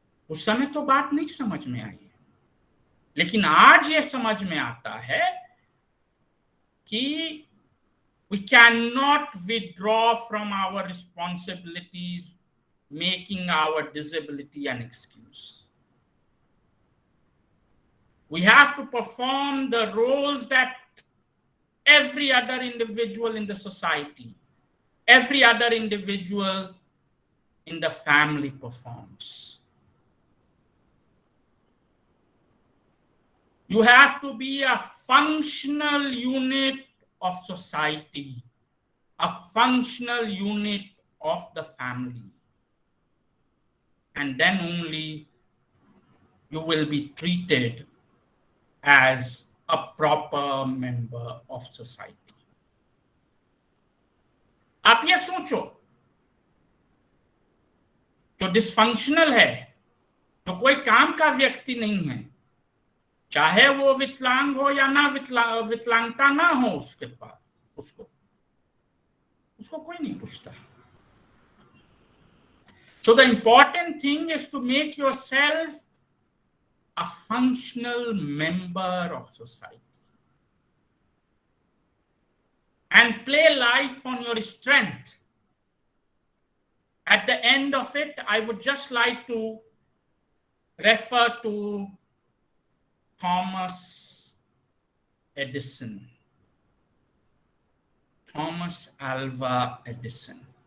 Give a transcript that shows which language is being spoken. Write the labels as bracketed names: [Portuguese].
[Hindi] उस समय तो बात नहीं समझ में आई, लेकिन आज ये समझ में आता है कि [English] we cannot withdraw from our responsibilities, making our disability an excuse. We have to perform the roles that every other individual in the society, every other individual in the family performs. You have to be a functional unit of society, a functional unit of the family. And then only you will be treated as a proper member of society. [Hindi] आप ये सोचो, जो dysfunctional है, जो कोई काम का व्यक्ति नहीं है, चाहे वो विकलांग हो या ना विकलांगता ना हो उसके पास, उसको कोई नहीं पूछता। [English] So the important thing is to make yourself a functional member of society and play life on your strength. At the end of it, I would just like to refer to Thomas Edison, Thomas Alva Edison.